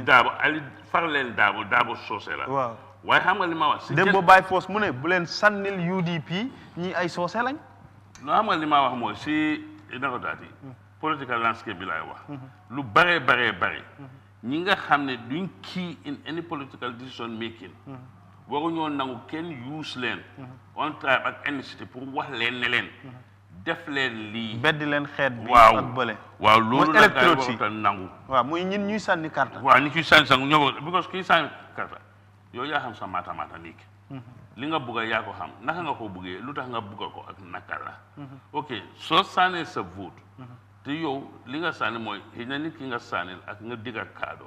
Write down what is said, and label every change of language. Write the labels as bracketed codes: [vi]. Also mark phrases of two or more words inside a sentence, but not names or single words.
[wo] daabo ali far leen daabo soose la waaw waaye xam nga li ma wax démb baay foos mu ne bu leen sànnil UDP ñi ay soose lañ non xam nga li ma wax mooy si nako daati [en] political landscape [wo] bi laay wax lu bare ñi nga xam ne duñ [en] key in any political decision making [wo] waruñoo nangu kenn use leen [en] on tribe [wo] ak ethnicity pour wax leen ne leen def leen lii beddi leen xeet bi ak bële waaw loolu nag daay waruta nangu waaw muy ñin ñuy sànni carte waaw ñi ñuy sànni sang ñoo because kii sànni carte yow yaa xam sa mata niik li nga bugg a yaa ko xam naka nga ko buggee lu tax nga bugga ko ak naka la ok soo sànnee sa vote te yow li nga sànni mooy xëy na nit ki nga sànnil ak nga digga kaadoom